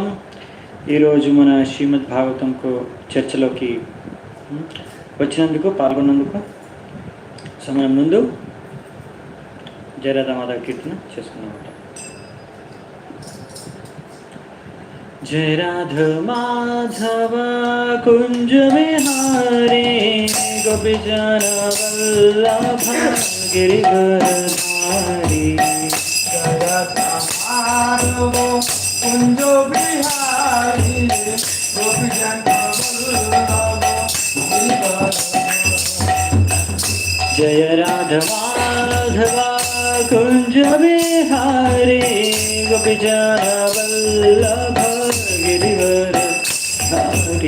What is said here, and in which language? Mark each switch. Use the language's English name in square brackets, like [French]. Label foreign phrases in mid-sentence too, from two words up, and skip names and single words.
[Telugu] ఈరోజు మన శ్రీమద్ భాగవతంకు చర్చలోకి వచ్చినందుకు పాల్గొన్నందుకు సమయం ముందు జయరాధ మాధవ కీర్తన చేసుకున్నామట. [Hindi] जय राधा माधव कुंज विहारी गोपीजन वल्लभ गिरिधरधारी. कुंज बिहारी गोपीजन जय राधा माधव कुंज बिहारी गोपीजन वल्लभ गिरिधरधारी.